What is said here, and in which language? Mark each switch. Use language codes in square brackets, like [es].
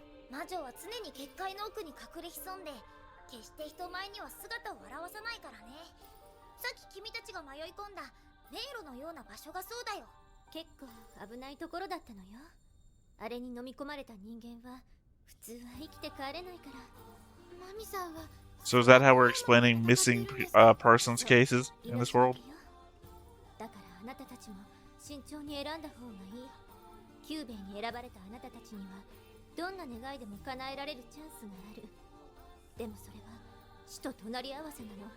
[ja] 魔女は常に結界の奥に隠れ潜んで、決して人前には姿を現さないからね。さっき君たちが迷い込んだ迷路のような場所がそうだよ。結構危ないところだったのよ。あれに飲み込まれた人間は普通は生きて帰れないから。マミさんは [en] So is that how we're explaining missing persons cases in this world? [ja] だからあなたたちも慎重に選んだ方がいい。キューベイに選ばれたあなたたちにはどんな願いでも叶えられるチャンスがある。でもそれは死と隣り合わせなの。